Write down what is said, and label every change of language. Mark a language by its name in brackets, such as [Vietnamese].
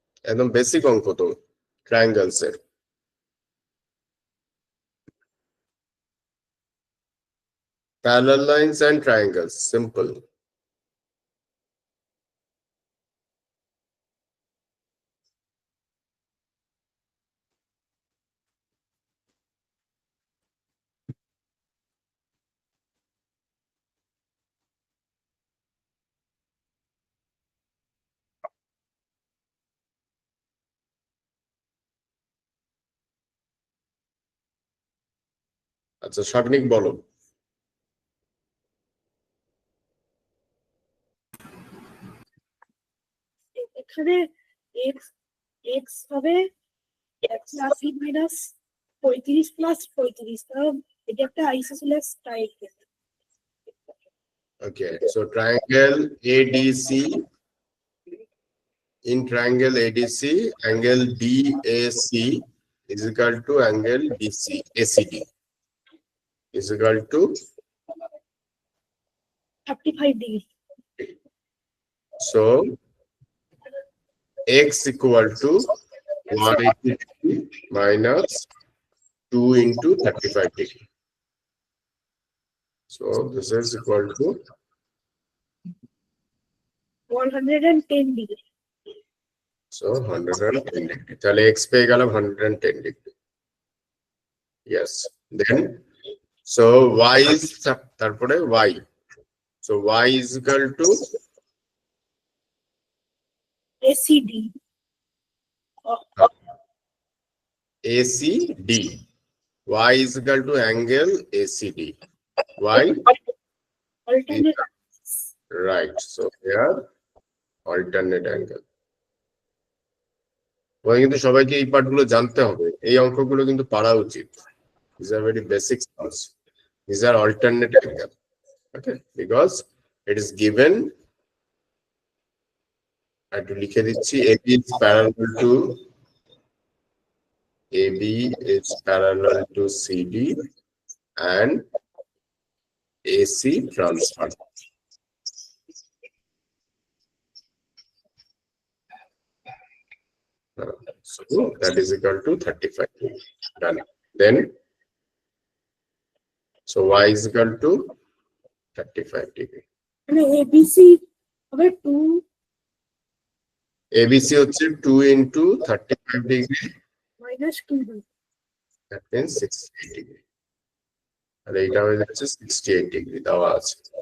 [Bangla] একদম বেসিক অঙ্ক তো ট্রায়াঙ্গেলস এর। [English] Parallel lines and triangles, simple. [Bangla] আচ্ছা শৌনিক বলো। এখানে x x হবে প্লাস ই মাইনাস 35 প্লাস 35, কারণ এটা একটা আইসোসেলেস triangle. [English] Okay, so triangle ADC, in triangle ADC, angle BAC is equal to angle BC, ACD is equal to [Bangla] 35 degree. [English] so x equal to 180 degree minus 2 into 35 degree. So this is equal to [Bangla] 110 degree. [English] so 110 degree. [Bangla] তাহলে x পেয়ে গেলাম 110 degree. [English] Yes. Then so y is [Bangla] তারপরে y. [English] So y is equal to ACD ACD. Y is equal to angle ACD. Y alternate right. So here alternate angle. [Bangla] ওই কিন্তু সবাইকে এই পার্টগুলো জানতে হবে, এই অঙ্কগুলো কিন্তু পারা উচিত। [English] These are very basic sums. These are alternate angle. Okay, because it is given. [Bangla] একটু লিখে দিচ্ছি, [English] AB is parallel to AB is parallel to CD and AC transfer. So that is equal to 35. Done. Then so y is equal to 35 degree. [Bangla] মানে ABC হবে 2 ABC হচ্ছে 2 into 35 degree, [English] minus 2 that means 68 degree. [Bangla] তাহলে এটা হয়ে যাচ্ছে 68 degree দেওয়া আছে।